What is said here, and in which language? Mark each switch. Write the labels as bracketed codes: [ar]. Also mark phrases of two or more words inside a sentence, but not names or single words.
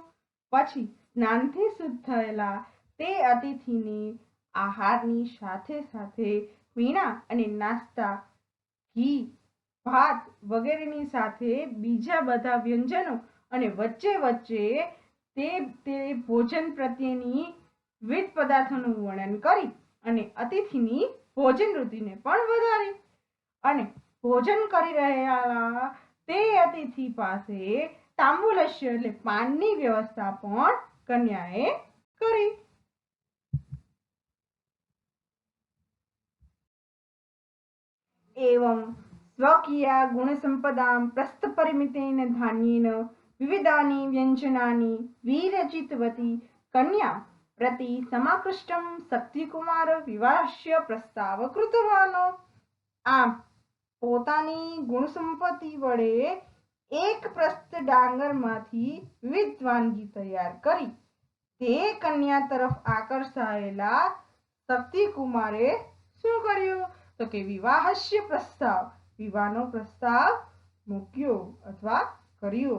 [gu] પછી સ્નાનથી શુદ્ધ થયેલા તે અતિથિને આહારની સાથે સાથે પીણા અને નાસ્તા ઘી ભાત વગેરેની સાથે બીજા બધા વ્યંજનો અને વચ્ચે વચ્ચે તે ભોજન પ્રત્યેની વિવિધ પદાર્થોનું વર્ણન કરી અને અતિથિની ભોજન રુચિને પણ વધારી. અને ભોજન કરી રહેલા તે અતિથિ પાસે તાંબૂલસ્ય એટલે પાનની વ્યવસ્થા પણ કન્યાએ કરી. [sa] एवं स्वकीया गुणसंपदां प्रस्थपरिमितेन धान्येन विविधानि व्यञ्जनानि विरचितवती कन्या प्रति समाकृष्टं शक्तिकुमार विवाहस्य प्रस्ताव कृतवानो. [gu] આમ પોતાની ગુણસંપત્તિ વડે એક પ્રસ્થ ડાંગરમાંથી વિવિધ વાનગી તૈયાર કરી તે કન્યા તરફ આકર્ષાયેલા શક્તિકુમારે શું કર્યું તો કે [sa] વિવાહસ્ય પ્રસ્તાવ [gu] વિવાહનો પ્રસ્તાવ મૂક્યો અથવા કર્યો.